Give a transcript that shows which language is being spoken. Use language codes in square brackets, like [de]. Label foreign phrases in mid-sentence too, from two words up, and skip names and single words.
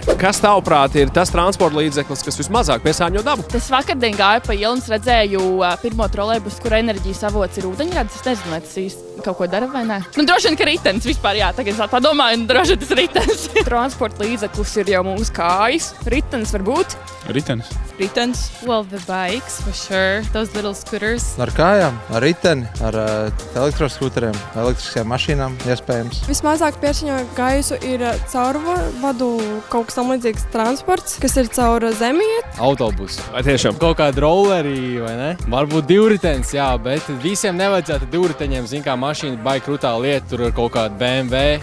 [lv] Kas tavuprāt ir tas transporta līdzeklis, kas vismazāk piesārņo dabu? Es vakardien gāju pa ielu un redzēju pirmo trolejbusu, kur enerģijas avots ir ūdeņradis. Es nezinu, vai tas īsti kaut ko dara vai nē. Nu, droši vien, ka ritenis vispār, jā, tagad es padomāju, un droši vien tas ritenis. Transporta līdzeklis ir jau mūsu kājas. Ritenis varbūt. Ritenis. [en] Well, the bikes, for sure. Those little scooters. [lv] Ar kājām, ar riteni, ar elektroskūteriem, elektriskajām mašīnām iespējams. Vismazāk piesārņo gaisu ir caurvadu kaut kas tamlīdzīgs transports, kas ir caur zemi iet. Autobusi. Vai tiešām? Kaut kāda rolleri, vai ne? Varbūt divritenis, jā, bet visiem nevajadzētu divriteņiem, zin kā mašīna baigi krutā lieta, tur ir kaut kāda BMW.